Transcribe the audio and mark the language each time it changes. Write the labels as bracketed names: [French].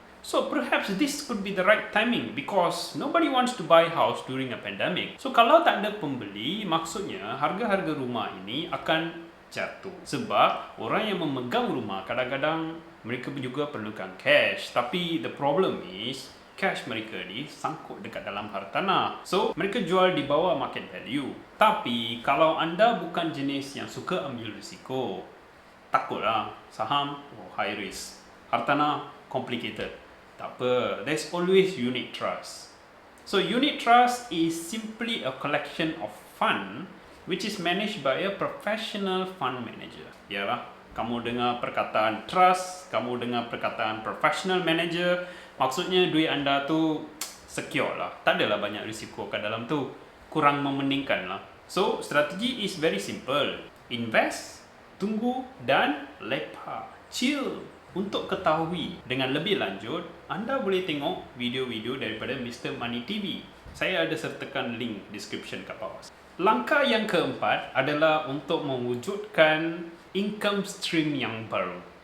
[English] So perhaps this could be the right timing because nobody wants to buy house during a pandemic. [Malay] So kalau tak ada pembeli, maksudnya harga-harga rumah ini akan jatuh. Sebab orang yang memegang rumah kadang-kadang mereka juga perlukan cash. Tapi [English] the problem is [Malay] cash mereka ni sangkut dekat dalam hartanah. So, mereka jual di bawah market value. Tapi, kalau anda bukan jenis yang suka ambil risiko, takutlah. Saham, high risk. Hartanah, complicated. Tak apa, [English] there's always unit trust. So, unit trust is simply a collection of fund which is managed by a professional fund manager. [Malay] Yalah, kamu dengar perkataan trust, kamu dengar perkataan professional manager, maksudnya duit anda tu secure lah. Tak adalah banyak risiko kat dalam tu. Kurang memeningkan lah. [English] So, strategi is very simple. [Malay] Invest, tunggu dan lepak. Chill. Untuk ketahui dengan lebih lanjut, anda boleh tengok video-video daripada Mr. Money TV. Saya ada sertakan link description kat bawah. Langkah yang keempat adalah untuk mewujudkan income stream yang baru.